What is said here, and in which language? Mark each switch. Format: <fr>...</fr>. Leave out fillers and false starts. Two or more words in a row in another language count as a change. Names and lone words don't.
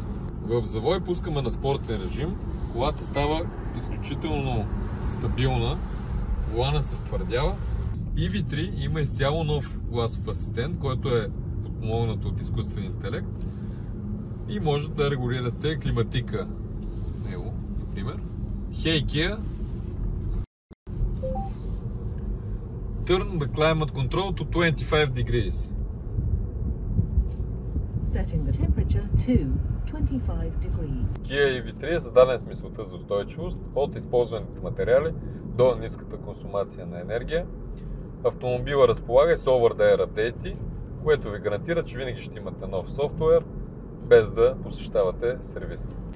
<bg>В завой пускаме на спортен режим, колата става изключително стабилна, волана се втвърдява. EV3 има изцяло нов гласов асистент, който е подпомогнат от изкуствен интелект и може да регулирате климатика него, например.</bg> <en>Hey Kia, turn the climate control to 25 degrees. Setting the temperature to 25 degrees.</en> <bg>Kia EV3 е създаден с мисълта за устойчивост от използваните материали до ниската консумация на енергия. Автомобила разполага и с</bg> <en>over-the-air</en> <bg>апдейти, което ви гарантира, че винаги ще имате нов софтуер, без да посещавате сервис.</bg>